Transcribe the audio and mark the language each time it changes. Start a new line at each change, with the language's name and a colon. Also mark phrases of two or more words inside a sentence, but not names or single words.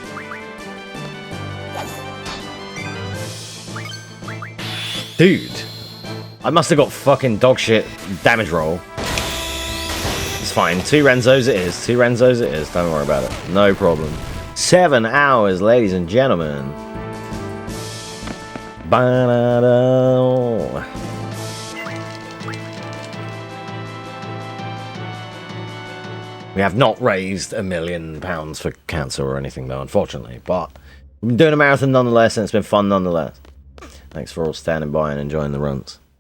English: Dude, I must have got fucking dog shit damage roll. It's fine. 2 Renzos it is. 2 Renzos it is. Don't worry about it. No problem. 7 hours, ladies and gentlemen. Ba-da-da. We have not raised £1 million for cancer or anything, though, unfortunately. But we've been doing a marathon nonetheless, and it's been fun nonetheless. Thanks for all standing by and enjoying the runs.